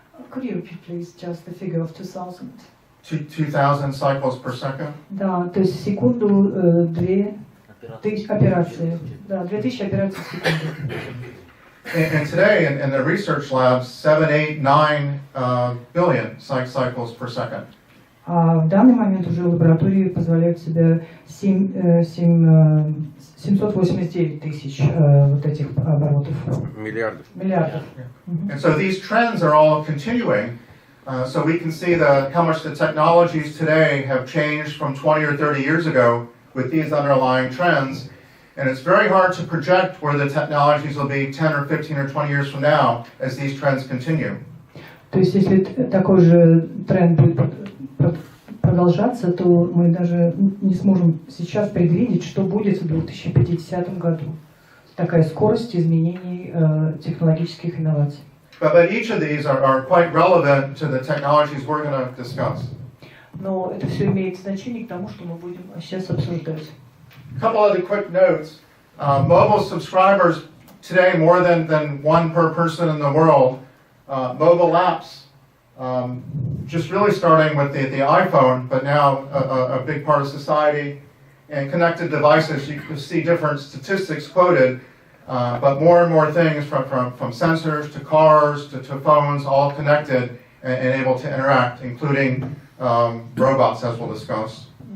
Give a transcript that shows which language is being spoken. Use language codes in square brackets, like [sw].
[en] Could you repeat, please, just the figure of 2,000? 2,000 cycles per second? [ru] Да, то есть в секунду 2,000 операций. Да, 2,000 операций в секунду. [en] And today in the research labs, 7, 8, 9 billion cycles per second. [ru] А в данный момент уже лаборатории позволяют себе 789 тысяч вот этих оборотов. Миллиардов. [en] And so these trends are all continuing. So we can see how much the technologies today have changed from 20 or 30 years ago with these underlying trends. And it's very hard to project where the technologies will be 10 or 15 or 20 years from now as these trends continue. [ru] То есть если такой же тренд будет продолжаться, то мы даже не сможем сейчас предвидеть, что будет в 2050 году. Такая скорость изменений технологических инноваций. [en] But each of these are quite relevant to the technologies we're going to discuss. [ru] Но это все имеет значение к тому, что мы будем сейчас обсуждать. [en] A couple other quick notes. Mobile subscribers today more than one per person in the world. Mobile apps just really starting with the iPhone, but now a big part of society, and connected devices. You can see different statistics quoted, but more and more things from sensors to cars to phones, all connected and able to interact, including robots, as we'll discuss.